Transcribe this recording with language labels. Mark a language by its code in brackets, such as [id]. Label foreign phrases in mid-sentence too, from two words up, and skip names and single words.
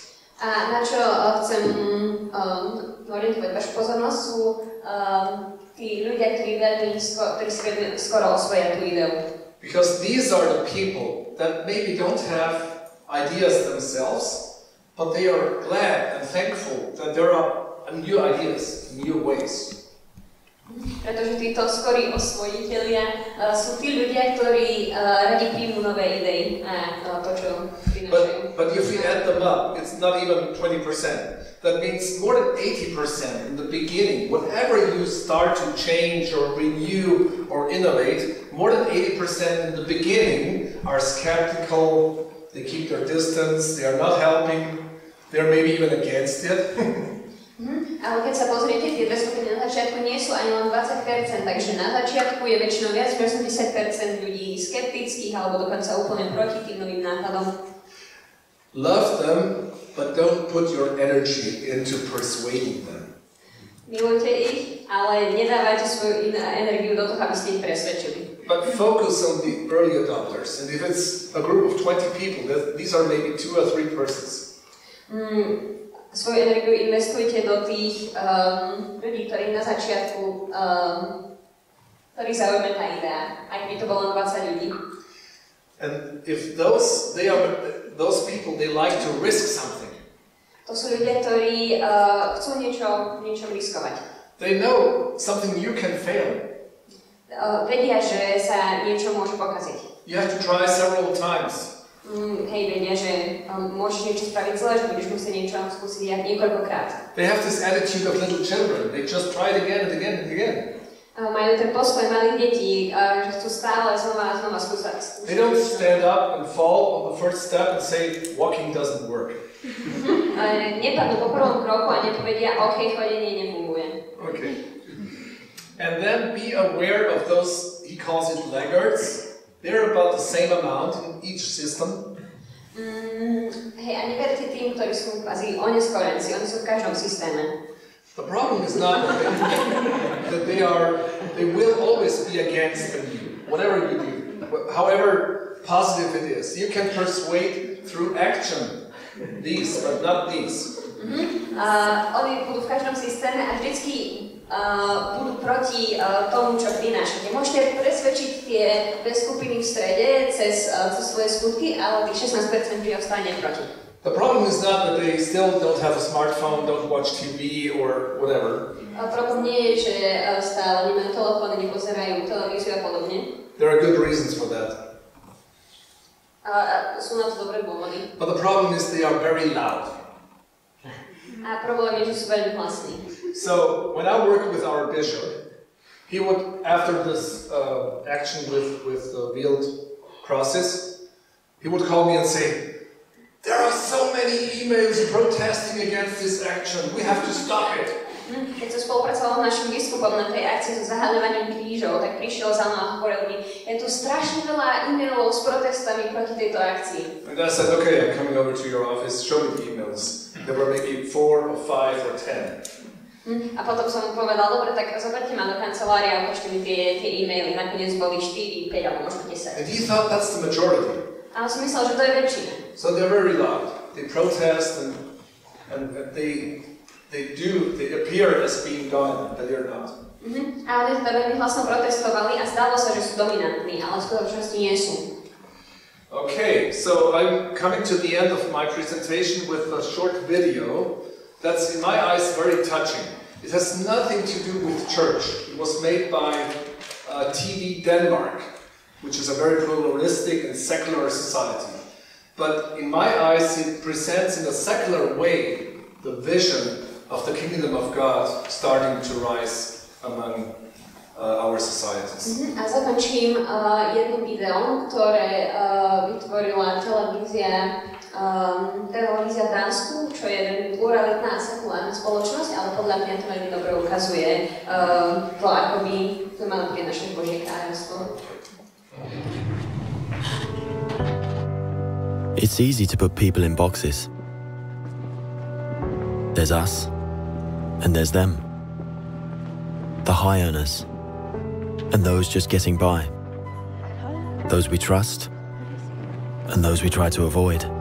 [sk] A na čo chcem orientovať vašu pozornosť sú tí ľudia, ktorí si veľmi skoro osvoja tú ideu. [en] Because these are the people that maybe don't have ideas themselves, but they are glad and thankful that there are new ideas, new ways. [sk] Pretože títo skorí osvojitelia sú tí ľudia, ktorí radi príjmú nové idei a to, čo prinášajú. [en] But if you add them up, it's not even 20%. That means more than 80% in the beginning. Whatever you start to change or renew or innovate, more than 80% in the beginning are skeptical, they keep their distance, they are not helping, they're maybe even against it. [sk] Ale keď sa pozriete, tie dve skupiny na začiatku nie sú ani len 20%, takže na začiatku je väčšinou viac než 80% ľudí skeptických alebo dokonca úplne proti tým novým nápadom. [en] Love them, but don't put your energy into persuading them. [sk] Milujte ich, ale nedávajte svoju energiu do toho, aby ste ich presvedčili. [en] But focus on the early adopters, and if it's a group of 20 people, these are maybe 2 or 3 persons. [sk] Svoju energiu investujte do tých ľudí, ktorí na začiatku, ktorí zaujme tá idea, aj keď to bolo 20 ľudí. [en] And if those people, they like to risk something. [sk] To sú ľudia, ktorí chcú niečo riskovať. [en] They know something new can fail. [sk] Vedia, že sa niečo môže pokaziť. [en] You have to try several times. [sk] Hej, vedia, že môžeš niečo spraviť zle, že budeš musieť niečo skúsiť niekoľkokrát. [en] They have this attitude of little children. They just try it again and again and again. [sk] Majú ten postoj malých detí, že chcú stále znova a znova skúšať. [en] They don't stand up and fall on the first step and say, walking doesn't work. [sk] Nepadnú po prvom kroku a nepovedia, OK, chodenie nefunguje. [en] Okay. And then be aware of those, he calls it laggards. They're about the same amount in each system. [sk] Hej, a neverte tým, ktorí sú kvázi oneskorenci, oni sú v každom systéme. [en] The problem is not that they will always be against you, whatever you do, however positive it is. You can persuade through action these, but not these. [sk] Oni budú v každom systéme a vždycky budú proti tomu, čo prinášate. Môžete presvedčiť tie dve skupiny v strede cez svoje skutky, ale tých 16% vždy ostane proti. [en] The problem is not that they still don't have a smartphone, don't watch TV or whatever. [sk] Problém nie je, že stále nemajú telefóny, nepozerajú televíziu a podobne. [en] There are good reasons for that. [sk] Sú na to dobré dôvody. [en] But the problem is they are very loud. [sk] A problém je, že sú veľmi hlasní. [en] So when I worked with our bishop, he would, after this action with the veiled crosses, he would call me and say, "There are so many emails protesting against this action. We have to stop it." [sk] Keď som spolupracoval s našim biskupom na tej akcii so zahaľovaním krížov, tak prišiel za mnou a hovoril mi, je tu strašne veľa e-mailov s protestami proti tejto akcii. [en] And I said, okay, I'm coming over to your office, show me the emails. There were maybe 4 or 5 or 10. [sk] A potom som mu povedal, dobre, tak zoberte ma do kancelárie a ukážte mi tie e-maily. Nakoniec boli 4, 5 alebo možno 10. [en] And he thought that's the majority. [sk] Ale som myslel, že to je väčšina. [en] So they're very loud. They protest and they appear as being dominant, but they're not. [sk] A oni teda veľmi hlasno protestovali a zdalo sa, že sú dominantní, ale v skutočnosti nie sú. [en] Okay, so I'm coming to the end of my presentation with a short video that's in my eyes very touching. It has nothing to do with church. It was made by TV Denmark, which is a very pluralistic and secular society. But in my eyes it presents in a secular way the vision of the kingdom of God starting to rise among our societies. [sk] A zakončím jedným videom, ktoré vytvorila televízia v Dánsku, čo je veľmi pluralitná a sekulárna spoločnosť, ale podľa mňa to veľmi dobre ukazuje to, ako by sme mali prinašať Božie kráľovstvo. [en] It's easy to put people in boxes. There's us, and there's them. The high earners, and those just getting by. Those we trust, and those we try to avoid.